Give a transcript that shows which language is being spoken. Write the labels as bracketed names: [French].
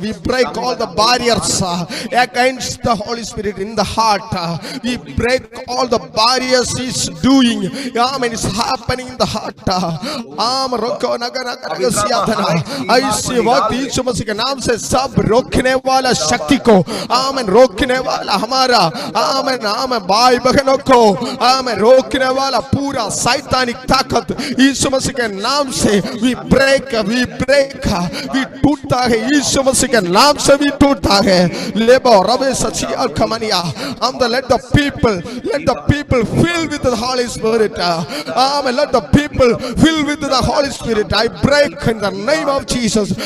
[English] We break all the barriers against the Holy Spirit in the heart. We break all the barriers He's doing. Amen. It's happening in the heart. Roko nagana ragasiya thana. [Hindi] ऐसे वक्त यीशु मसीह के नाम से सब रोकने वाला शक्ति को आमेन रोकने वाला हमारा आमेन आमेन भाई बहनों को आमेन रोकने वाला पूरा शैतानिक ताकत यीशु मसीह के नाम से [English] we break we [Hindi] टूटता है यीशु मसीह के नाम से भी टूटता है। लेबो रबे सचिया खमनिया हम [English] let the people fill with the Holy Spirit. Amen. Let the people fill with the Holy Spirit. I break in the name of Jesus.